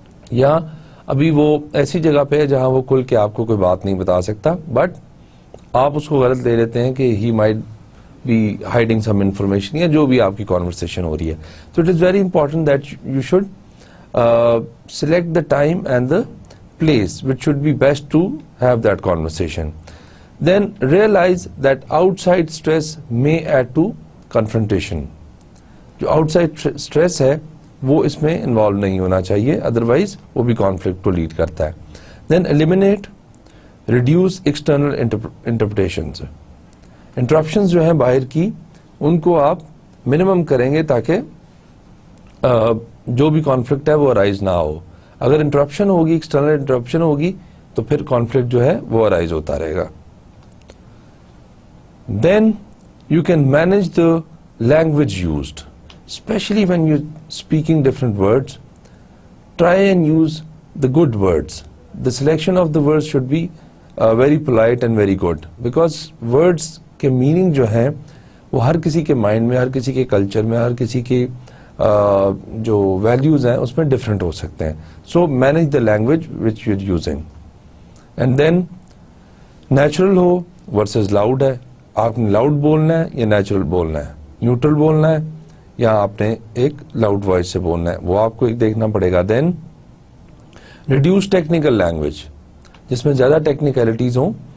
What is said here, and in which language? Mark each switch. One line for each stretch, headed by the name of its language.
Urdu: یا ابھی وہ ایسی جگہ پہ ہے جہاں وہ کھل کے آپ کو کوئی بات نہیں بتا سکتا بٹ آپ اس کو غلط لے لیتے ہیں کہ
English: he might be hiding some information
Urdu: یا جو بھی آپ کی کانورسیشن ہو رہی ہے.
English: تو it is very important that you should select the time and the place which should be best to have that conversation. then realize that outside stress may add to confrontation.
Urdu: جو outside stress ہے وہ اس میں involve نہیں ہونا چاہیے, otherwise وہ بھی conflict کو لیڈ کرتا ہے.
English: Then eliminate, reduce external interpretations.
Urdu: انٹرپشنز جو ہیں باہر کی ان کو آپ منیمم کریں گے تاکہ جو بھی کانفلکٹ ہے وہ ارائز نہ ہو. اگر انٹرپشن ہوگی, ایکسٹرنل انٹرپشن ہوگی, تو پھر کانفلکٹ جو ہے وہ ارائز ہوتا رہے گا.
English: Then you can manage the language used, especially when you're speaking different words. Try and use the good words. The selection of the words should be very polite and very good, because words
Urdu: کے meaning جو ہیں وہ ہر کسی کے mind میں, ہر کسی کے culture میں, ہر کسی کے جو ویلیوز ہیں اس میں ڈفرینٹ ہو سکتے ہیں.
English: So manage the language which you using. And then natural ہو versus loud ہے.
Urdu: آپ نے لاؤڈ بولنا ہے یا نیچرل بولنا ہے, نیوٹرل بولنا ہے یا آپ نے ایک لاؤڈ وائس سے بولنا ہے, وہ آپ کو ایک دیکھنا پڑے گا.
English: then reduce technical language,
Urdu: جس میں زیادہ ٹیکنیکلٹیز ہوں.